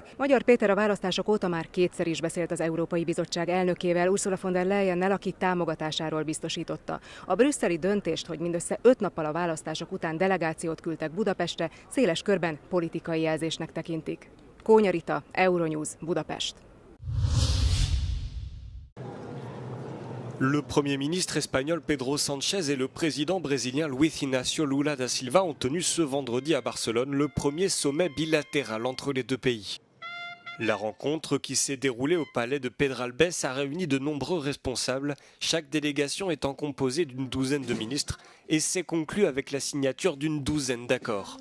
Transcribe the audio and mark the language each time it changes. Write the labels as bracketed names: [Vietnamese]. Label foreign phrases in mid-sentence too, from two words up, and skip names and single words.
[Hungarian] Magyar Péter a választások óta már kétszer is beszélt az Európai Bizottság elnökével, Ursula von der Leyennel, aki támogatásáról biztosította. A brüsszeli döntést, hogy mindössze 5 nappal a választások után delegációt küldtek Budapestre, széles körben politikai jelzésnek tekintik. Kónya Rita, Euronews, Budapest. [French] Le Premier ministre espagnol Pedro Sánchez et le président brésilien Luis Inácio Lula da Silva ont tenu ce vendredi à Barcelone le premier sommet bilatéral entre les deux pays. La rencontre, qui s'est déroulée au palais de Pedralbes, a réuni de nombreux responsables, chaque délégation étant composée d'une douzaine de ministres, et s'est conclue avec la signature d'une douzaine d'accords.